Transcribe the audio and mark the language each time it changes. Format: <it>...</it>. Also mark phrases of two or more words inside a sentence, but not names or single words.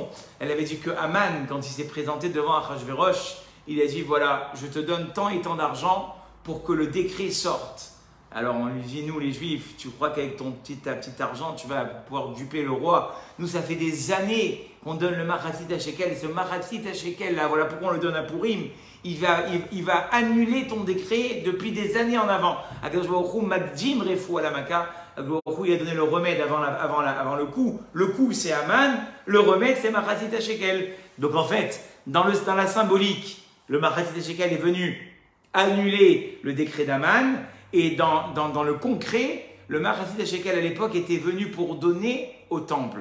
<fr>Elle avait dit que Haman, quand il s'est présenté devant Achashverosh, il a dit, voilà, je te donne tant et tant d'argent pour que le décret sorte. Alors on lui dit, nous les Juifs, tu crois qu'avec ta petite argent, tu vas pouvoir duper le roi? Nous, ça fait des années qu'on donne le</fr> <he>מחצית השקל.</he> <fr>Et ce</fr> <he>מחצית השקל,</he> <fr>là, voilà pourquoi on le donne à Purim. Il va annuler ton décret depuis des années en avant.</fr> <he>הקדוש ברוך הוא מקדים רפואה למכה.</he> <fr>Akadosh Baruch Hu, il a donné le remède avant le coup. Le coup, c'est Haman. Le remède, c'est</fr> <he>מחצית השקל.</he> <fr>Donc en fait, dans la symbolique, le</fr> <he>מחצית השקל</he> <fr>est venu annuler le décret d'Haman. Et dans le concret, le</fr> <he>מחצית השקל</he> <fr>à l'époque était venu pour donner au temple.</fr>